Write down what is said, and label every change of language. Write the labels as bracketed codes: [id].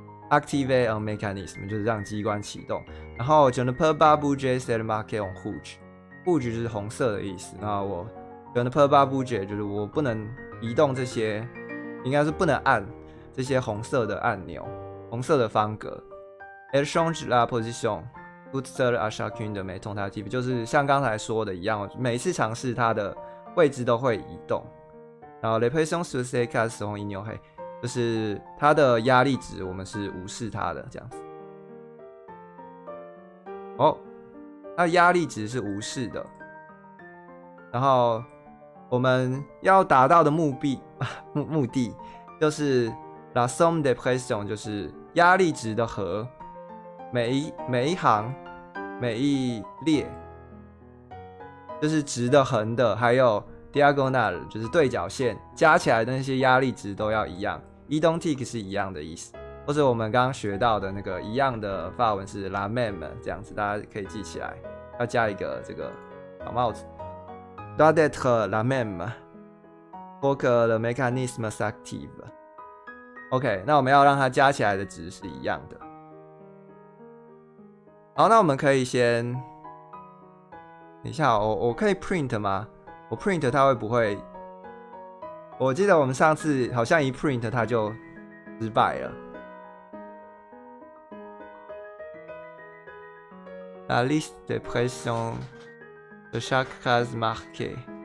[fr] Activer un mécanisme [zh] 就是让机关启动。然后 [fr] Je ne peux pas bouger celles marquées en rouge. [zh] Rouge 就是红色的意思。那我 [fr] Je ne peux pas bouger [zh] 就是我不能移动这些，应该是不能按这些红色的按钮，红色的方格。 [fr] Elle change la position toute seule à chacune de mes tentatives [zh] 就是像刚才说的一样，每次尝试它的位置都会移动。然后 [fr] les pressions sur ces cases seront ignorées [zh] 就是它的压力值我们是无视它的这样子。哦，它的压力值是无视的。然后我们要达到的目的就是 [fr] la somme des pressions [zh] 就是压力值的和，每一行每一列就是直的横的，还有 diagonal 就是对角线加起来的那些压力值都要一样。 identique 是一样的意思，或者我们刚刚学到的那个一样的法文是 [fr] la même [zh] 这样子，大家可以记起来，要加一个这个小帽子。 [fr] doit être la même pour que le mécanisme s'active. [zh] OK， 那我们要让它加起来的值是一样的。好，那我们可以先等一下，我可以 print 吗？我 print 它会不会？我记得我们上次好像一 print 它就失败了。 [fr] La liste des pressions de chaque case marquée.